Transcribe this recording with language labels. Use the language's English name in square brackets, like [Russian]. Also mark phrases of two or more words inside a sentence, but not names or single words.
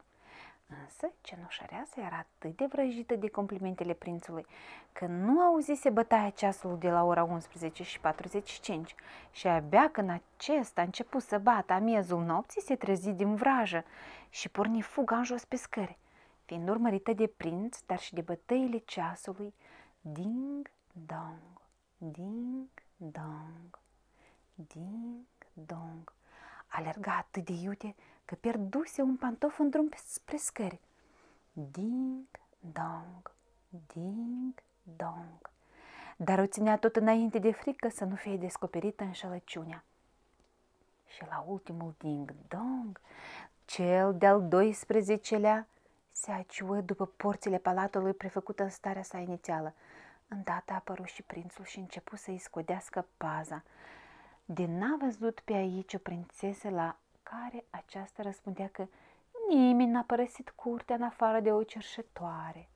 [Romanian] Însă, cenușăreasa era atât de vrăjită de complimentele prințului că nu auzise bătaia ceasului de la ora 11:45 și abia când acesta a început să bată amiezul nopții, se trezi din vrajă și porni fuga în jos pe scări, fiind urmărită de prinț, dar și de bătăile ceasului. Ding-dong, ding-dong, ding-dong. Alerga atât de iute că pierduse un pantof în drum spre scări. Ding-dong, ding-dong. dar o ținea tot înainte de frică să nu fie descoperită înșelăciunea. Și la ultimul ding-dong, cel de-al 12-lea se aciuă după porțile palatului prefăcută în starea sa inițială. Îndată a apărut și prințul și începu să-i scodească paza. De n-a văzut pe aici o prințesă, la care aceasta răspundea că nimeni n-a părăsit curtea în afară de o cerșetoare.